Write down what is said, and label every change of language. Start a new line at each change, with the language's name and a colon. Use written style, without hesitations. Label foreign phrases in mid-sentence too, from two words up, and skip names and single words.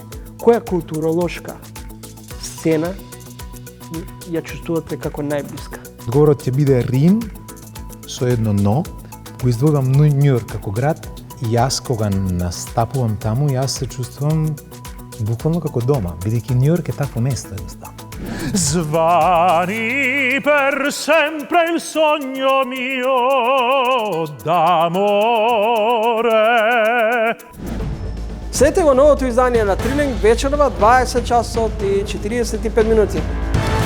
Macedonian: Која културолошка сцена ја чувствувате како најблиска? Одговорот ќе биде Рим со едно но. Го издвојувам Њујорк како град и јас кога настапувам таму, јас се чувствувам буквално како дома, бидејќи Њујорк е такво место едноставно.
Italian: Svani per sempre il sogno mio d'amore.
Macedonian: Следете го новото издание на Трилинг вечерва 20 часот и 45 минути.